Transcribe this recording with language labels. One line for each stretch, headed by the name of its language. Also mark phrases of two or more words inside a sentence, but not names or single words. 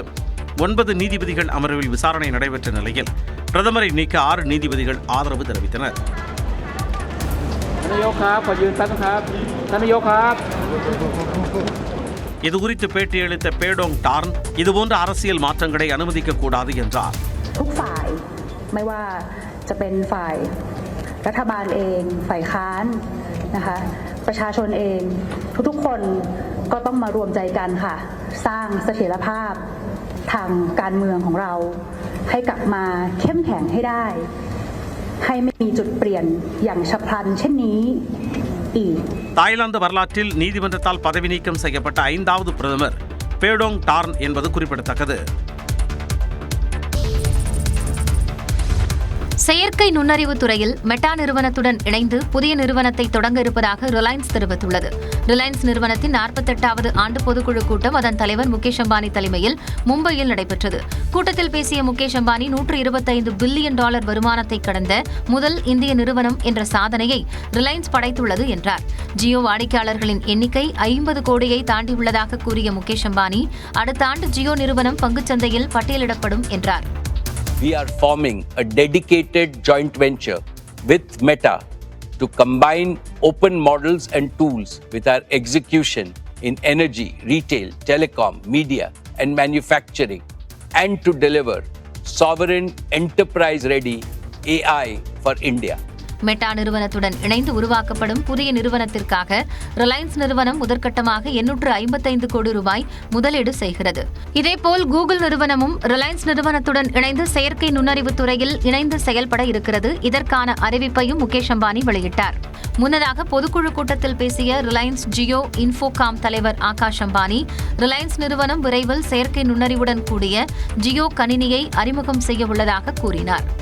Tamil: 9 நீதிபதிகள் அமர்வில் விசாரணை நடைபெற்ற நிலையில் பிரதமரை நீக்க 6 நீதிபதிகள் ஆதரவு தெரிவித்தனர். இதுகுறித்து பேட்டியளித்த பேடோங் டார்ன் இதுபோன்ற அரசியல் மாற்றங்களை அனுமதிக்க கூடாது என்றார்.
Thai: ไม่ว่าจะเป็นฝ่ายรัฐบาลเองฝ่ายค้านนะคะประชาชนเองทุกๆคนก็ต้องมารวมใจกันค่ะสร้างเสถียรภาพทางการเมืองของเราให้กลับมาเข้มแข็งให้ได้ให้ไม่มีจุดเปลี่ยนอย่างฉับพลันเช่นนี้อีก.
Tamil: தாய்லாந்து வரலாற்றில் நீதிமன்றத்தால் பதவி நீக்கம் செய்யப்பட்ட 5வது பிரதமர் பேடோங் டார்ன் என்பது குறிப்பிடத்தக்கது. செயற்கை நுண்ணறிவு துறையில் மெட்டா நிறுவனத்துடன் இணைந்து புதிய நிறுவனத்தை தொடங்க இருப்பதாக ரிலையன்ஸ் தெரிவித்துள்ளது. ரிலையன்ஸ் நிறுவனத்தின் 48வது ஆண்டு பொதுக்குழு கூட்டம் அதன் தலைவர் முகேஷ் அம்பானி தலைமையில் மும்பையில் நடைபெற்றது. கூட்டத்தில் பேசிய முகேஷ் அம்பானி $125 பில்லியன் வருமானத்தை கடந்த முதல் இந்திய நிறுவனம் என்ற சாதனையை ரிலையன்ஸ் படைத்துள்ளது என்றார். ஜியோ வாடிக்கையாளர்களின் எண்ணிக்கை 50 கோடியை தாண்டியுள்ளதாக கூறிய முகேஷ் அம்பானி அடுத்த ஆண்டு ஜியோ நிறுவனம் பங்குச்சந்தையில் பட்டியலிடப்படும் என்றார்.
English: We are forming a dedicated joint venture with Meta to combine open models and tools with our execution in energy, retail, telecom, media, and manufacturing, and to deliver sovereign enterprise-ready AI for India.
Tamil: மெட்டா நிறுவனத்துடன் இணைந்து உருவாக்கப்படும் புதிய நிறுவனத்திற்காக ரிலையன்ஸ் நிறுவனம் முதற்கட்டமாக 855 கோடி ரூபாய் முதலீடு செய்கிறது. இதேபோல் கூகுள் நிறுவனமும் ரிலையன்ஸ் நிறுவனத்துடன் இணைந்து செயற்கை நுண்ணறிவு துறையில் இணைந்து செயல்பட இருக்கிறது. இதற்கான அறிவிப்பையும் முகேஷ் அம்பானி வெளியிட்டார். முன்னதாக பொதுக்குழு கூட்டத்தில் பேசிய ரிலையன்ஸ் ஜியோ இன்ஃபோகாம் தலைவர் ஆகாஷ் அம்பானி, ரிலையன்ஸ் நிறுவனம் விரைவில் செயற்கை நுண்ணறிவுடன் கூடிய ஜியோ கணினியை அறிமுகம் செய்ய உள்ளதாக கூறினார்.